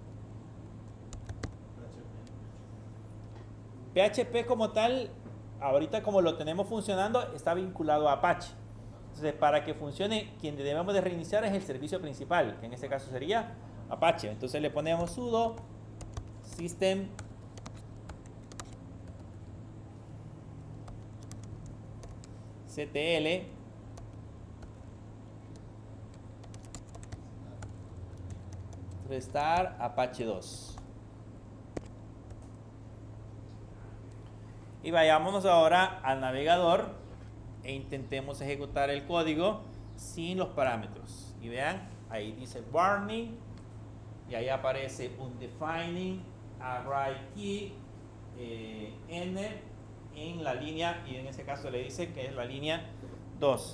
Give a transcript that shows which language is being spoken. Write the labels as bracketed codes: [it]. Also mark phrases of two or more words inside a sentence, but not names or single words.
[es] PHP como tal, ahorita como lo tenemos funcionando, está vinculado a Apache. Entonces, para que funcione, quien debemos de reiniciar es el servicio principal, que en este caso sería Apache. Entonces le ponemos [en] sudo system ctl restart [es] Apache 2. Y vayámonos ahora al navegador e intentemos ejecutar el código sin los parámetros. Y vean, ahí dice warning y ahí aparece [en] undefining array key n [es] en la línea, y en ese caso le dice que es la línea 2.